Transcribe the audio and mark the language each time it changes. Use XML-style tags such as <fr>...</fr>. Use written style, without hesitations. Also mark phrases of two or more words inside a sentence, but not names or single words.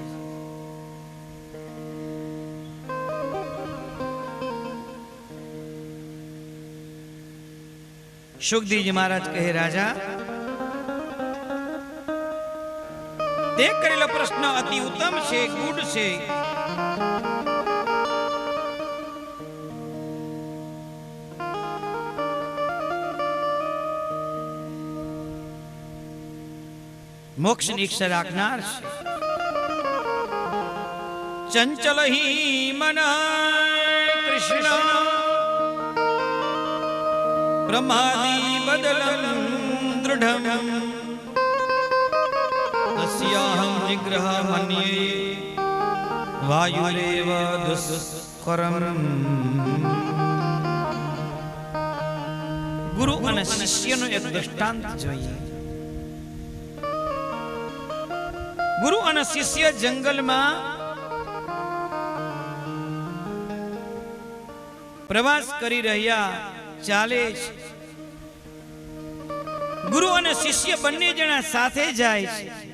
<gu>સુખદેવજી મહારાજ કહે, રાજા, તે કરેલો પ્રશ્ન અતિ ઉત્તમ છે, ગુડ છે. मोक्ष ની ઈચ્છા રાખનાર છે.</gu> <sa>ચંચલ ही मन कृष्ण प्रमादी बदलं दृढ़ं तस्याहं निग्रह मन्ये वायुरेव दुष्करम.</sa> <gu>गुरु અને શિષ્યનો એક દૃષ્ટાંત જોઈએ. गुरु અને શિષ્ય જંગલમાં પ્રવાસ કરી રહ્યા, ચાલે છે. गुरु અને શિષ્ય બંને જણા સાથે જાય છે.</gu>